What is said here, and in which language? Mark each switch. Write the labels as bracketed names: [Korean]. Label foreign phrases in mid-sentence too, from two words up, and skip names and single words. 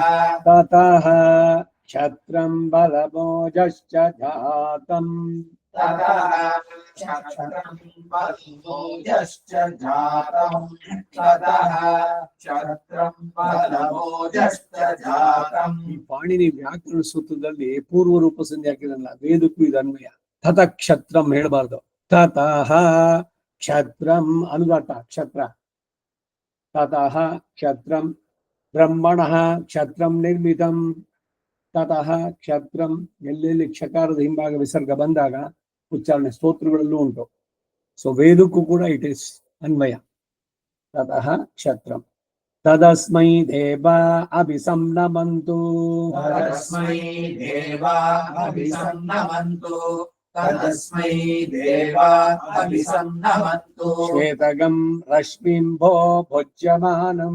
[Sanskrit] ततः क्षत्रं बलमोजश्च जातम् ततः क्षत्रं बलमोजश्च जातम् ततः क्षत्रं बलमोजश्च जातम् [Kannada] ಈ ಪಾಣಿನಿ ವ್ಯಾಕರಣ ಸೂತ್ರದಲ್ಲಿ ಪೂರ್ವ ರೂಪ ಸಂಧಿ ಹಾಕಿದಲ್ಲ ವೇದಕ್ಕೂ ಇದು ಅನ್ವಯ [Sanskrit] ತತ ಕ್ಷತ್ರಂ ಹೇಳ್ಬಾರ್ದು ತತಃ ಕ್ಷತ್ರಂ ಅನುದಾಟ ಕ್ಷತ್ರ ತತಃ ಕ್ಷತ್ರಂ ಬ್ರಹ್ಮಣಃ ಕ್ಷತ್ರಂ ನಿರ್ಮಿತಂ ತತಃ ಕ್ಷತ್ರಂ [Kannada] ಎಲ್ಲೆಲ್ಲಿ ಕ್ಷಕಾರದ ಹಿಂಭಾಗ ವಿಸರ್ಗ ಬಂದಾಗ ಉಚ್ಚಾರಣೆ ಸ್ತೋತ್ರಗಳಲ್ಲೂ ಉಂಟು ಸೊ ವೇದಕ್ಕೂ ಕೂಡ [English] it is [Sanskrit] ಅನ್ವಯ ತತಃ ಕ್ಷತ್ರಂ ತದಸ್ಮೈ ದೇವಾ ಅಭಿಸಂನಮಂತು तदस्मै देवा अभिसन्नमन्तु तदस्मै देवा अभिसन्नमन्तु ಶ್ವೇತಗಂ ರಶ್ಮಿಂಭೋ ಭುಜ್ಯಮಾನಂ